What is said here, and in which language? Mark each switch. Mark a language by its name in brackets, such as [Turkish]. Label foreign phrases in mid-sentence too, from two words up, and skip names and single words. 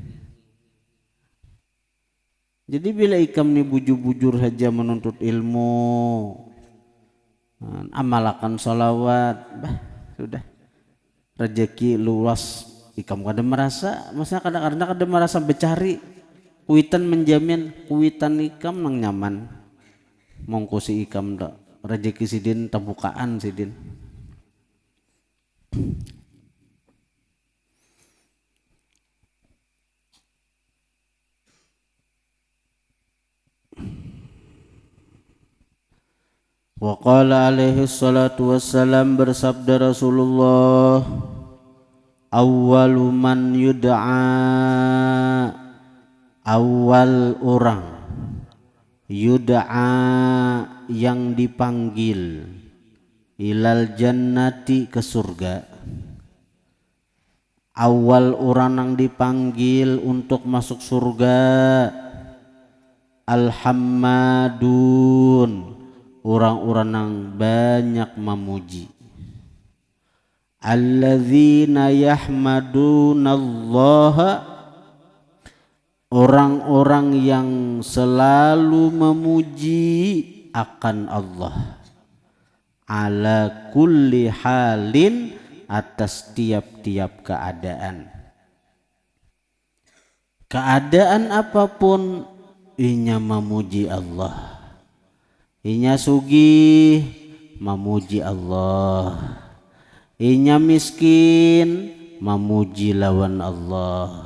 [Banjar] Jadi bila ikam ni bujur-bujur saja menuntut ilmu, amalkan salawat, sudah rezeki luas. Ikam kada merasa, maksudnya kadang-kadang kada merasa bercari. Kuitan menjamin, kuitan ikam nang nyaman. Mongkosi ikam dak rezeki sidin terbukaan sidin. [Arabic] Wa qala alaihi salatu wassalam, [Banjar] bersabda Rasulullah [Arabic] awwalu man yud'a, [Banjar] awal orang yud'a yang dipanggil, [Arabic] ilal jannati [Banjar] ke surga, awal orang yang dipanggil untuk masuk surga, al-hammadun, orang-orang yang banyak memuji, [Arabic] alladzina yahmadunallaha, [Banjar] orang-orang yang selalu memuji akan Allah, [Arabic] ala kulli halin, [Banjar] atas tiap-tiap keadaan. Keadaan apapun inya memuji Allah, inya sugih memuji Allah, inya miskin memuji lawan Allah.